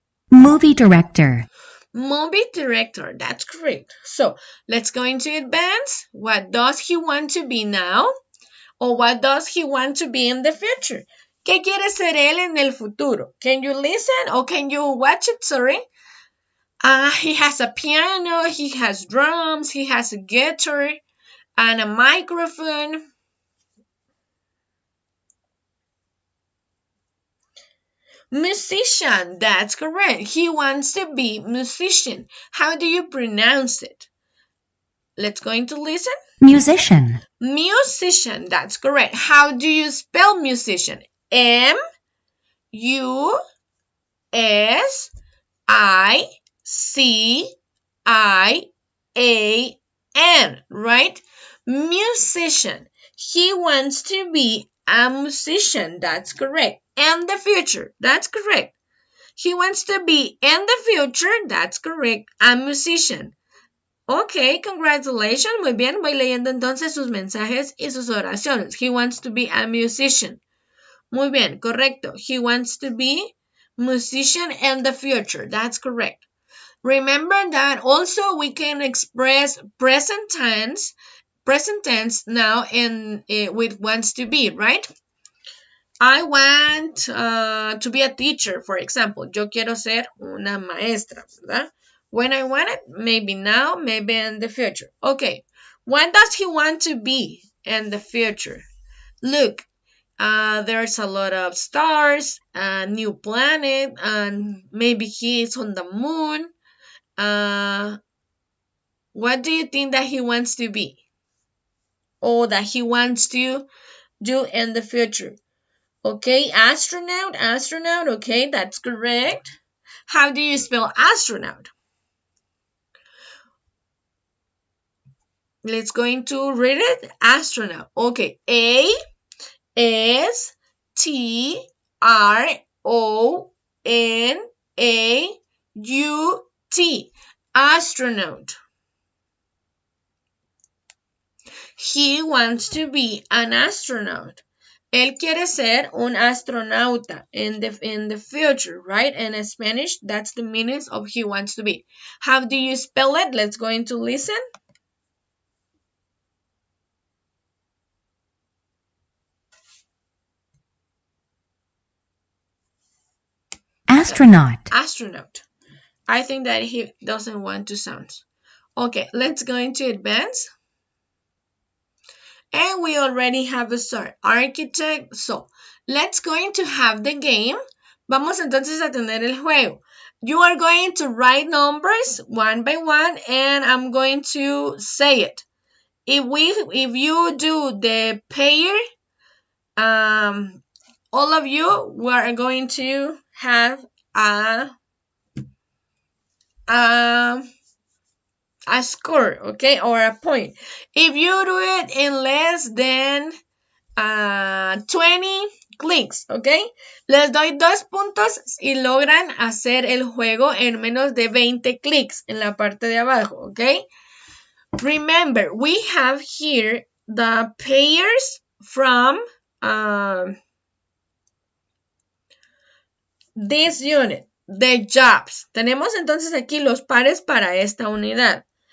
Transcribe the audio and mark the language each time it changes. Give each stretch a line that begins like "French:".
English: Movie director. Movie director, that's correct. So let's go into advance. What does he want to be now? Or what does he want to be in the future?
Spanish: ¿Qué quiere ser él en el futuro?
English: Can you listen or can you watch it? Sorry. He has a piano, he has drums, he has a guitar and a microphone. Musician, that's correct. He wants to be musician. How do you pronounce it? Let's go into listen. Musician. Musician, that's correct. How do you spell musician? M-U-S-I-C-I-A-N, right? Musician. He wants to be a musician, that's correct. And the future, that's correct. He wants to be in the future, that's correct, a musician. Ok, congratulations,
Spanish: muy bien. Voy leyendo entonces sus mensajes y sus oraciones.
English: He wants to be a musician.
Spanish: Muy bien, correcto.
English: He wants to be musician in the future. That's correct. Remember that also we can express present tense now in with wants to be, right? I want to be a teacher, for example.
Spanish: Yo quiero ser una maestra, ¿verdad?
English: When I want it, maybe now, maybe in the future. Okay, what does he want to be in the future? Look, there's a lot of stars, a new planet, and maybe he is on the moon. What do you think that he wants to be? Or that he wants to do in the future? Okay, astronaut, okay, that's correct. How do you spell astronaut? Let's go into read it. Astronaut. Okay, A-S-T-R-O-N-A-U-T. Astronaut. He wants to be an astronaut.
Spanish: Él quiere ser un astronauta
English: in the future, right? In Spanish, that's the meaning of he wants to be. How do you spell it? Let's go into listen. Astronaut. Astronaut. I think that he doesn't want to sound. Okay, let's go into advance. And we already have a start. Architect. So, let's going to have the game.
Spanish: Vamos entonces a tener el juego.
English: You are going to write numbers one by one and I'm going to say it. If you do the pair, all of you we are going to have a score, okay, or a point. If you do it in less than 20 clicks,
Spanish: okay, les doy 2 puntos si logran hacer el juego en menos de 20 clics en la parte de abajo, okay.
English: Remember, we have here the pairs from this unit, the jobs.
Spanish: Tenemos entonces aquí los pares para esta unidad.